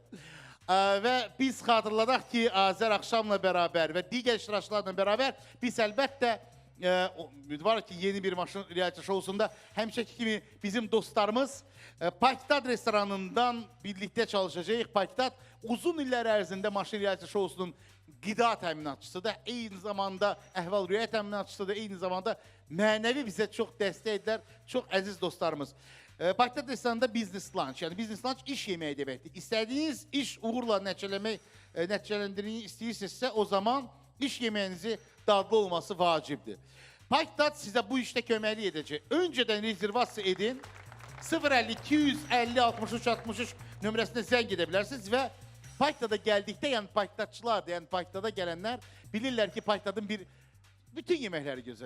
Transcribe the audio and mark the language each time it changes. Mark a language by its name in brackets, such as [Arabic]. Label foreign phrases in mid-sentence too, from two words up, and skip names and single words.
[Azerbaijani] Və biz xatırladaq ki, Azər Axşamla bərabər və digər iştirakçılarla bərabər biz əlbəttə var ki, yeni bir maşın reality şousunda həmişəki kimi bizim dostlarımız Paktad restoranından birlikdə çalışacağıq. Paktad uzun illər ərzində maşın reality şousunun qida təminatçısıdır, eyni zamanda əhval-ruhiyyə təminatçısıdır, eyni zamanda mənəvi bizə çox dəstək edilər, çox əziz dostlarımız. Paktad restoranında [English] business lunch, [Azerbaijani] yəni [English] business lunch [Azerbaijani] iş yeməyi deməkdir. İstədiyiniz iş uğurla nəticələndirmeyi istəyirsinizsə, o zaman iş yeməyinizi dadlı olması vacibdir. Paktad sizə bu işdə köməklik edəcək. Öncədən rezervasiya edin, 050-250-63-63 nömrəsində zəng edə bilərsiniz və Paktad'a gəldikdə, yəni Paktadçılar, yəni Paktad'a gələnlər bilirlər ki, Paktad'ın bütün yeməkləri gözəldir.